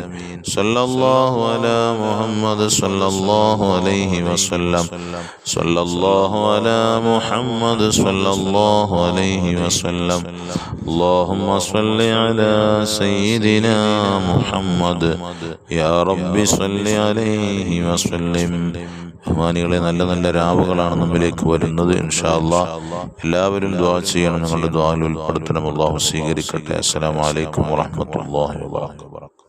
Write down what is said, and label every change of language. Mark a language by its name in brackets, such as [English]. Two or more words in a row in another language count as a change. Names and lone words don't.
[Arabic] صلى الله على محمد صلى الله عليه وسلم. صلى الله على محمد صلى الله عليه وسلم. اللهم صل على سيدنا محمد يا رب صل عليه وسلم. [Malayalam] ബഹുമാനികളെ, നല്ല നല്ല രാവുകളാണ് നമ്മിലേക്ക് വരുന്നത്. [Arabic] إن شاء الله [Malayalam] എല്ലാവരും ദുആ ചെയ്യണം, നിങ്ങളുടെ ദുആയിൽ ഉൾപ്പെടുത്തണം. അല്ലാഹു സ്വീകരിക്കട്ടെ. [Arabic] السلام عليكم ورحمة الله وبركاته.